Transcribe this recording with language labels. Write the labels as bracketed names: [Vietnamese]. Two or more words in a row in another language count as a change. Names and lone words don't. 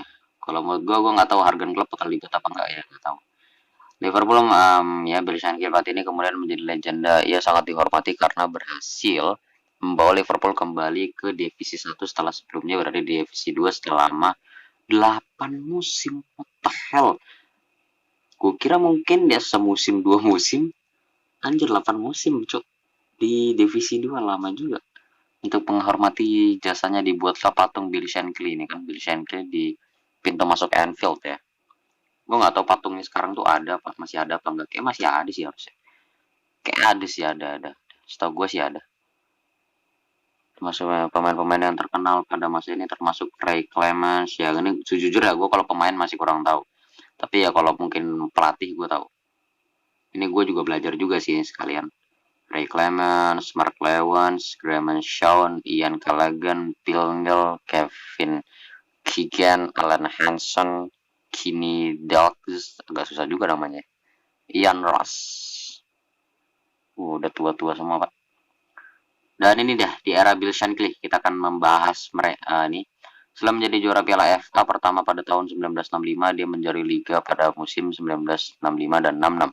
[Indonesian] Kalau menurut gua nggak tahu Jurgen Klopp bakal dibuat apa enggak ya, nggak tahu. Liverpool ya Bill Shankly ini kemudian menjadi legenda. Ia sangat dihormati karena berhasil membawa Liverpool kembali ke divisi 1 setelah sebelumnya berada di divisi 2 selama 8 musim. [English] What the hell? [Indonesian] Gue kira mungkin dia semusim 2 musim. Anjir, 8 musim cok di divisi 2, lama juga. Untuk menghormati jasanya dibuatlah patung Bill Shankly ini kan. Bill Shankly di pintu masuk Anfield ya. Gue nggak tahu patungnya sekarang tuh ada apa masih ada apa enggak. Kayak masih ada sih harusnya. Kayak ada sih, ada. Setahu gue sih ada. Termasuk pemain-pemain yang terkenal pada masa ini termasuk Ray Clemens ya. Ini sejujurnya gue kalau pemain masih kurang tahu. Tapi ya kalau mungkin pelatih gue tahu. Ini gue juga belajar juga sih sekalian. Ray Clemens, Mark Lewis, Graham Shaw, Ian Callaghan, Bill Neal, Kevin Keegan, Alan Hansen, Kenny Dalglish, agak susah juga namanya, Ian Ross. Udah tua-tua semua, Pak. Dan ini dah di era Bill Shankly kita akan membahas mereka ini. Setelah menjadi juara Piala FA pertama pada tahun 1965, dia menjadi liga pada musim 1965 dan 66.